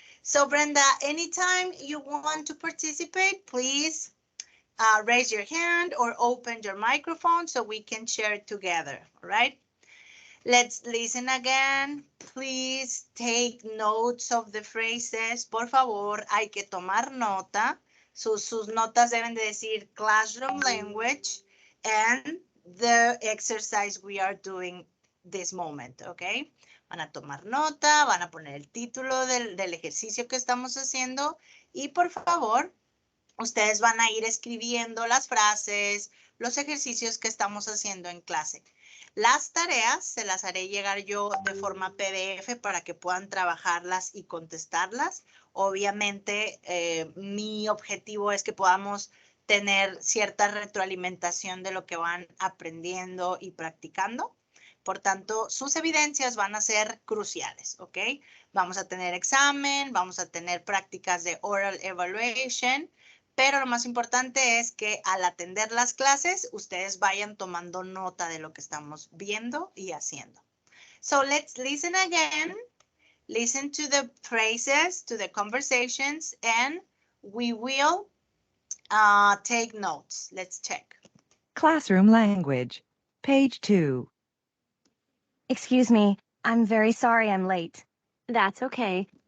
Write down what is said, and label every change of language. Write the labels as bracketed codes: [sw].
[en] So Brenda, anytime you want to participate, please raise your hand or open your microphone so we can share together, all right? Let's listen again. Please take notes of the phrases. [es] Por favor, hay que tomar nota. Sus notas deben de decir [en] classroom language and the exercise we are doing this moment, [es] okay? Van a tomar nota, van a poner el título del ejercicio que estamos haciendo y por favor, ustedes van a ir escribiendo las frases, los ejercicios que estamos haciendo en clase. Las tareas se las haré llegar yo de forma PDF para que puedan trabajarlas y contestarlas. Obviamente, mi objetivo es que podamos tener cierta retroalimentación de lo que van aprendiendo y practicando. Por tanto, sus evidencias van a ser cruciales, ¿ok? Vamos a tener examen, vamos a tener prácticas de [en] oral evaluation, [es] pero lo más importante es que al atender las clases, ustedes vayan tomando nota de lo que estamos viendo y haciendo. [en] So let's listen again. Listen to the phrases, to the conversations, and we will take notes. Let's check. Classroom language, page 2. Excuse me, I'm very sorry I'm late. That's okay.